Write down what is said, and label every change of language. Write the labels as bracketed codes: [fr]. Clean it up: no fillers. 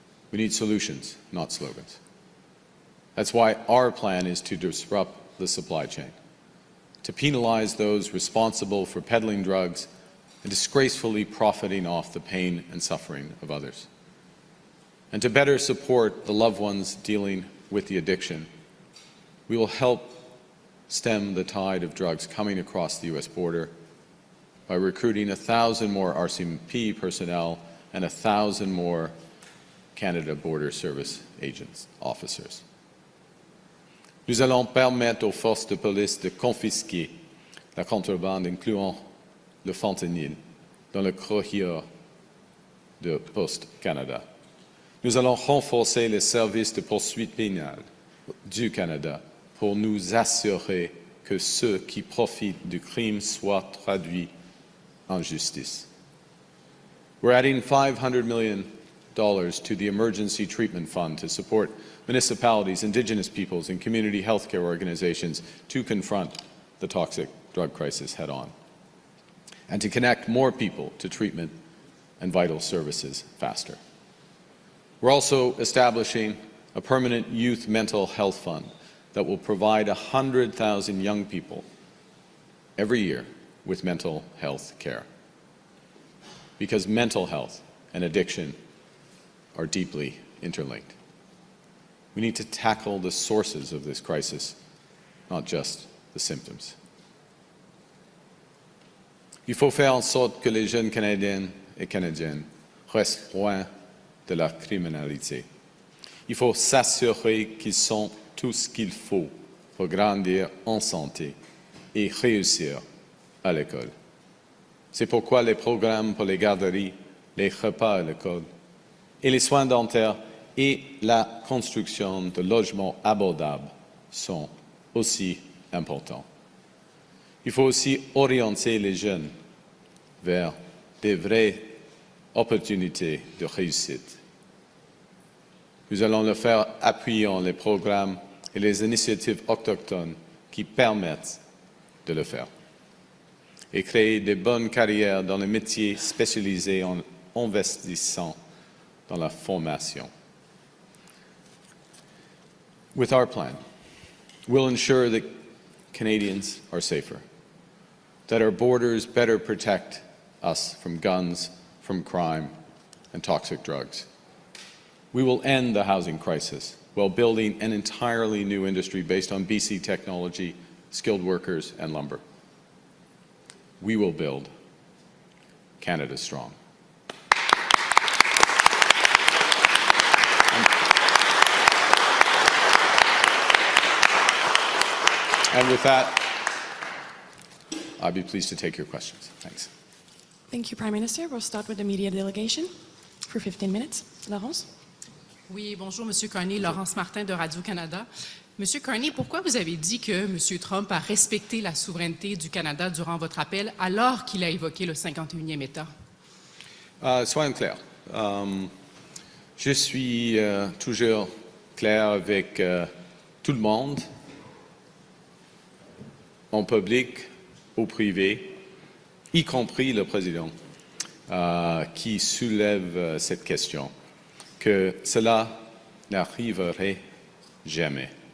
[en] We need solutions, not slogans. That's why our plan is to disrupt the supply chain, to penalize those responsible for peddling drugs and disgracefully profiting off the pain and suffering of others, and to better support the loved ones dealing with the addiction. We will help stem the tide of drugs coming across the U.S. border by recruiting 1,000 more RCMP personnel and 1,000 more Canada Border Service agents, officers. [fr] Nous allons permettre aux forces de police de confisquer la contrebande, incluant le fentanyl, dans le corridor de Post Canada. Nous allons renforcer les services de poursuite pénale du Canada pour nous assurer que ceux qui profitent du crime soient traduits en justice. [en] We're adding $500 million to the Emergency Treatment Fund to support municipalities, Indigenous peoples, and community healthcare organizations to confront the toxic drug crisis head-on, and to connect more people to treatment and vital services faster. We're also establishing a permanent youth mental health fund that will provide 100,000 young people every year with mental health care. Because mental health and addiction are deeply interlinked. We need to tackle the sources of this crisis, not just the symptoms. [fr] Il faut faire en sorte que les jeunes Canadiennes et Canadiennes restent loin de la criminalité. Il faut s'assurer qu'ils ont tout ce qu'il faut pour grandir en santé et réussir à l'école. C'est pourquoi les programmes pour les garderies, les repas à l'école et les soins dentaires et la construction de logements abordables sont aussi importants. Il faut aussi orienter les jeunes vers des vraies opportunités de réussite. Nous allons le faire appuyant les programmes et les initiatives autochtones qui permettent de le faire et créer de bonnes carrières dans les métiers spécialisés en investissant dans la formation. [en] With our plan, we'll ensure that Canadians are safer, that our borders better protect us from guns, from crime, and toxic drugs. We will end the housing crisis while building an entirely new industry based on BC technology, skilled workers, and lumber. We will build Canada strong. And with that, I'd be pleased to take your questions. Thanks. Thank you, Prime Minister. We'll start with the media delegation for 15 minutes. Laurence? [fr] Oui, bonjour, Monsieur Carney, Laurence Martin de Radio-Canada. Monsieur Carney, pourquoi vous avez dit que Monsieur Trump a respecté la souveraineté du Canada durant votre appel alors qu'il a évoqué le 51e État? Soyons clairs. Je suis toujours clair avec tout le monde, en public, au privé, y compris le président, qui soulève cette question, que cela n'arriverait jamais.